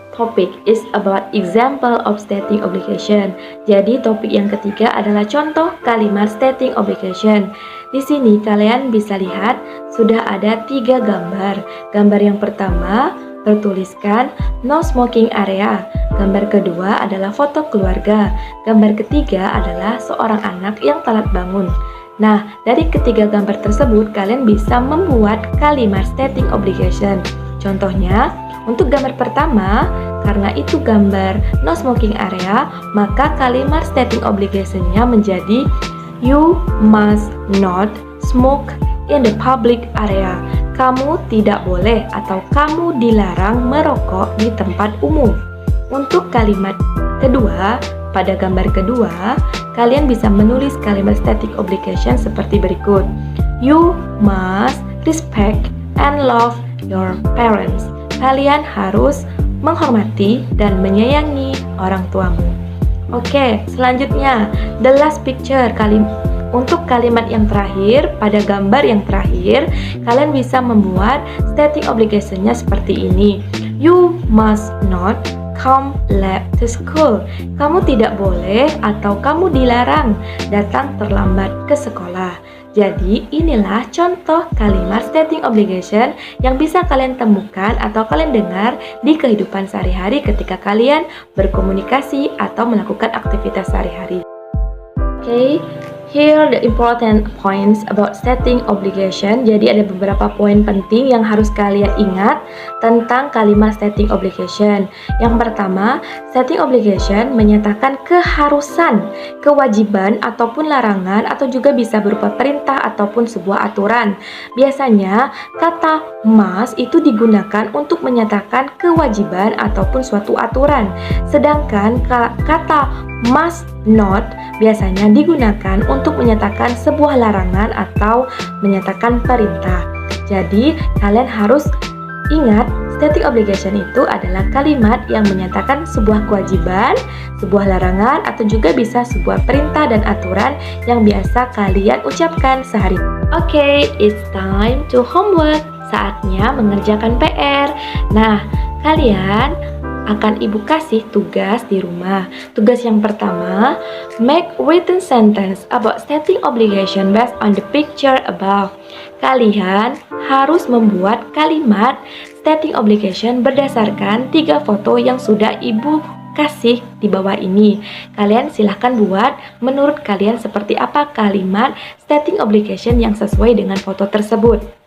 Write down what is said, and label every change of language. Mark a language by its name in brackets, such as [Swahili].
[English] topic is about example of stating obligation. [Indonesian] Jadi topik yang ketiga adalah contoh kalimat stating obligation. Di sini kalian bisa lihat sudah ada 3 gambar. Gambar yang pertama bertuliskan no smoking area. Gambar kedua adalah foto keluarga. Gambar ketiga adalah seorang anak yang telat bangun. Nah, dari ketiga gambar tersebut kalian bisa membuat kalimat stating obligation. Contohnya, untuk gambar pertama, karena itu gambar no smoking area, maka kalimat stating obligation-nya menjadi [English] you must not smoke in the public area. [Indonesian] Kamu tidak boleh atau kamu dilarang merokok di tempat umum. Untuk kalimat kedua, pada gambar kedua, kalian bisa menulis kalimat static obligation seperti berikut. [English] You must respect and love your parents. [Indonesian] Kalian harus menghormati dan menyayangi orang tuamu. Oke, selanjutnya, [English] the last picture. [Indonesian] Untuk kalimat yang terakhir, pada gambar yang terakhir, kalian bisa membuat stating obligation-nya seperti ini. [English] You must not come late to school. [Indonesian] Kamu tidak boleh atau kamu dilarang datang terlambat ke sekolah. Jadi inilah contoh kalimat stating obligation yang bisa kalian temukan atau kalian dengar di kehidupan sehari-hari ketika kalian berkomunikasi atau melakukan aktivitas sehari-hari. [English] Oke, here the important points about stating obligation. [Indonesian] Jadi ada beberapa poin penting yang harus kalian ingat tentang kalimat stating obligation. Yang pertama, stating obligation menyatakan keharusan, kewajiban ataupun larangan atau juga bisa berupa perintah ataupun sebuah aturan. Biasanya kata must itu digunakan untuk menyatakan kewajiban ataupun suatu aturan. Sedangkan kata must not biasanya digunakan untuk menyatakan sebuah larangan atau menyatakan perintah. Jadi, kalian harus ingat, stating obligation itu adalah kalimat yang menyatakan sebuah kewajiban, sebuah larangan, atau juga bisa sebuah perintah dan aturan yang biasa kalian ucapkan sehari. [English] Oke, it's time to homework. [Indonesian] Saatnya mengerjakan PR. Nah, kalian akan ibu kasih tugas di rumah. Tugas yang pertama, [English] make written sentence about stating obligation based on the picture above. [Indonesian] Kalian harus membuat kalimat stating obligation berdasarkan 3 foto yang sudah ibu kasih di bawah ini. Kalian silahkan buat menurut kalian seperti apa kalimat stating obligation yang sesuai dengan foto tersebut.